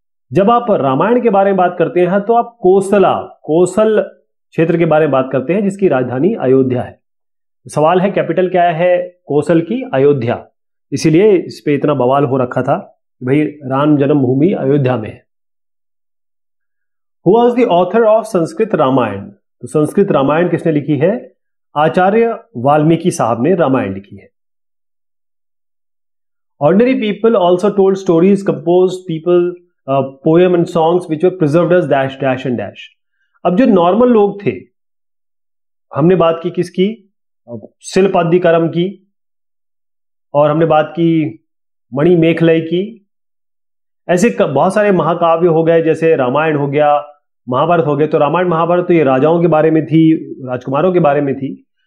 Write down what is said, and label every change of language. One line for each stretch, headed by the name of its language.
Hindi: जब आप रामायण के बारे में बात करते हैं तो आप कोसला, कोसल क्षेत्र के बारे में बात करते हैं जिसकी राजधानी अयोध्या है। सवाल है कैपिटल क्या है कोसल की? अयोध्या। इसीलिए इस पे इतना बवाल हो रखा था, भाई राम जन्मभूमि अयोध्या में है।
English: Who was the author of Sanskrit Ramayana?
Hindi: तो संस्कृत रामायण किसने लिखी है? आचार्य वाल्मीकि साहब ने रामायण लिखी है।
English: Ordinary people also told stories, composed people, poem and songs which were preserved as dash dash and dash.
Hindi: अब जो नॉर्मल लोग थे, हमने बात की किसकी? शिलपद्दिकरम की, और हमने बात की मणिमेखलय की। ऐसे बहुत सारे महाकाव्य हो गए, जैसे रामायण हो गया, महाभारत हो गया। तो रामायण महाभारत तो ये राजाओं के बारे में थी, राजकुमारों के बारे में थी।